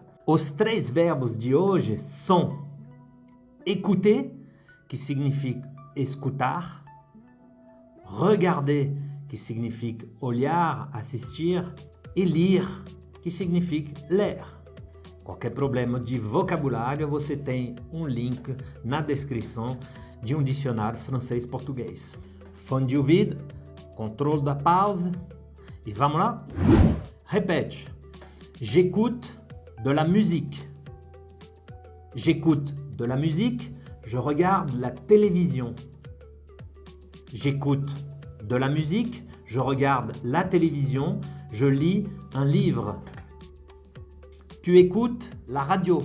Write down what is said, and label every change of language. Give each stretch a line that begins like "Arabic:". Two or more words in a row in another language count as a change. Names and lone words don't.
Portuguese: Os 3 verbos de hoje são écouter, que significa escutar, regarder, que significa olhar, assistir, e lire, que significa ler. Qualquer problema de vocabulário, você tem um link na descrição de um dicionário francês-português. Fone de ouvido, controle da pausa e vamos lá?
French: Répète. J'écoute de la musique. J'écoute de la musique. Je regarde la télévision. J'écoute de la musique. Je regarde la télévision. Je lis un livre. Tu écoutes la radio.